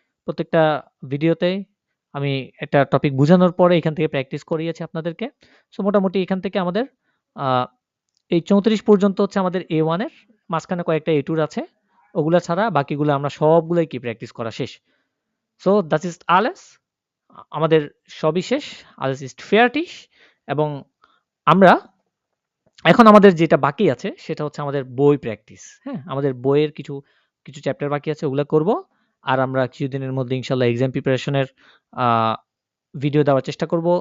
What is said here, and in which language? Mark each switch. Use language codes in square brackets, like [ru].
[bn] প্রত্যেকটা ভিডিওতে আমি একটা টপিক বুঝানোর পরে এখান থেকে প্র্যাকটিস করিয়েছি আপনাদেরকে। সো মোটামুটি এখান থেকে আমাদের এই 34 পর্যন্ত হচ্ছে আমাদের A1 এর, মাঝখানে কয়েকটা A2 আছে, ওগুলা ছাড়া বাকিগুলো আমরা সবগুলোই কি প্র্যাকটিস করা শেষ। [de] সো das ist alles, [bn] আমাদের সবই শেষ, [de] alles ist fertig। [bn] এবং আমরা এখন আমাদের যেটা বাকি আছে সেটা হচ্ছে আমাদের বই প্র্যাকটিস। হ্যাঁ, আমাদের বইয়ের কিছু চ্যাপ্টার বাকি আছে, ওগুলো করব। আর আমরা কিছুদিনের মধ্যে ইনশাল্লাহ এক্সাম প্রিপারেশনের ভিডিও দেওয়ার চেষ্টা করব।